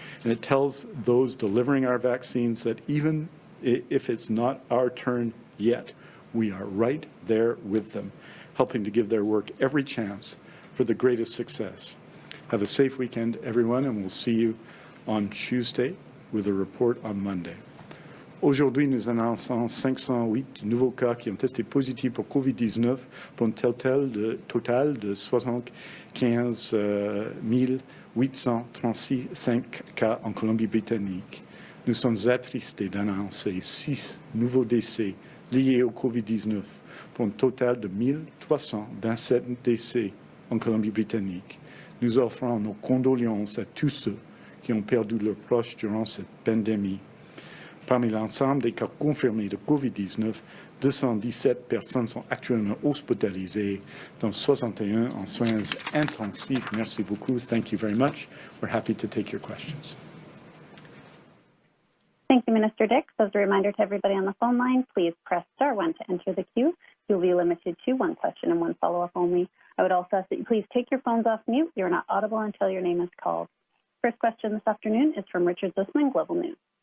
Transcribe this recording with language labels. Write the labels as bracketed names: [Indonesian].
[English] And it tells those delivering our vaccines that even if it's not our turn yet, we are right there with them, helping to give their work every chance for the greatest success. Have a safe weekend, everyone, and we'll see you on Tuesday with a report on Monday. [French] Aujourd'hui, nous annonçons 508 nouveaux cas qui ont testé positifs pour COVID-19 pour un total de 75 836 cas en Colombie-Britannique. Nous sommes attristés d'annoncer 6 nouveaux décès liés au COVID-19 pour un total de 1327 décès en Colombie-Britannique. Nous offrons nos condoléances à tous ceux qui ont perdu leurs proches durant cette pandémie. Parmi l'ensemble des cas confirmés de COVID-19, 217 personnes sont actuellement hospitalisées, dont 61 en soins intensifs. Merci beaucoup. [English] Thank you very much. We're happy to take your questions. Thank you, Minister Dix. As a reminder to everybody on the phone line, please press *1 to enter the queue. You'll be limited to 1 question and 1 follow-up only. I would also ask that you please take your phones off mute. You're not audible until your name is called. First question this afternoon is from Richard Zussman, Global News.